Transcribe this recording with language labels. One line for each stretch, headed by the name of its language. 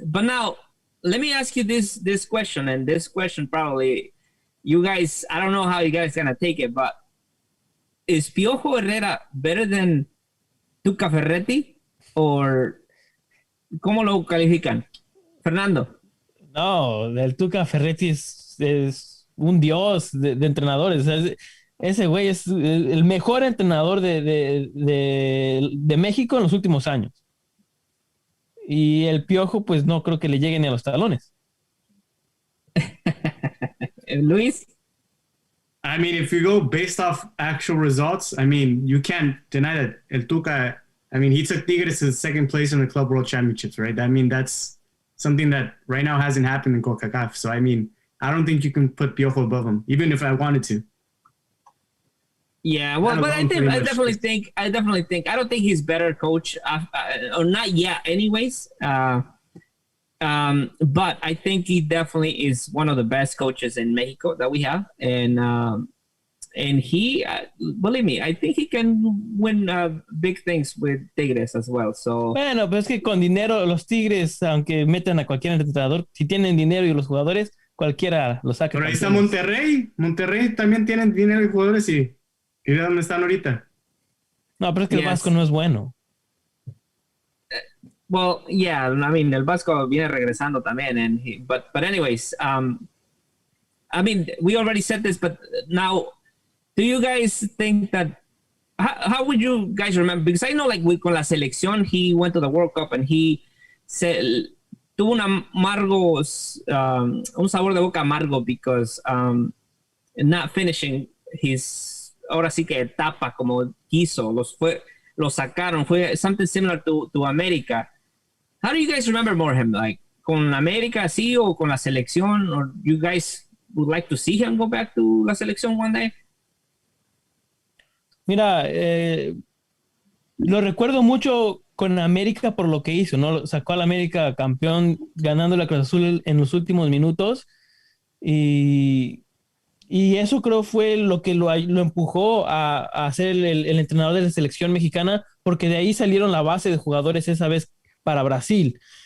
English: But now, let me ask you this question, and this question probably you guys, I don't know how you guys are gonna take it, but is Piojo Herrera better than Tuca Ferretti, or
Spanish: cómo lo califican,
English: Fernando?
Spanish: No, el Tuca Ferretti es un dios de entrenadores. Ese güey es el mejor entrenador de México en los últimos años. Y el Piojo, pues no creo que le llegue ni a los talones.
English: Luis? I mean, if you go based off actual results, I mean, you can't deny that El Tuca, I mean, he took Tigres to second place in the Club World Championships, right? I mean, that's something that right now hasn't happened in CONCACAF. So, I mean, I don't think you can put Piojo above him, even if I wanted to. Yeah, well, but I definitely think I don't think he's better coach or not yet. Anyways, but I think he definitely is one of the best coaches in Mexico that we have, and he, believe me, I think he can win big things with Tigres as well. So
Spanish: bueno, pues es que con dinero los Tigres, aunque metan a cualquier entrenador, si tienen dinero y los jugadores, cualquiera lo saca. Pero ahí está Monterrey también tienen dinero y jugadores y de dónde están ahorita. No, pero es que el Vasco no es bueno.
English: Well, yeah, I mean,
Spanish: el Vasco viene regresando también,
English: but anyways, I mean, we already said this, but now, do you guys think that how would you guys remember? Because I know, like,
Spanish: con la selección,
English: he went to the World Cup and he said
Spanish: tuvo un amargo, un sabor de boca amargo
English: because not finishing his,
Spanish: ahora sí que etapa como quiso, los sacaron, fue
English: something similar to América. How do you guys remember more him? Like,
Spanish: con América sí o con la selección?
English: Or you guys would like to see him go back to la selección one day?
Spanish: Mira, lo recuerdo mucho con América por lo que hizo, ¿no? Sacó a la América campeón ganando la Cruz Azul en los últimos minutos y eso creo fue lo que lo empujó a ser el entrenador de la selección mexicana, porque de ahí salieron la base de jugadores esa vez para Brasil.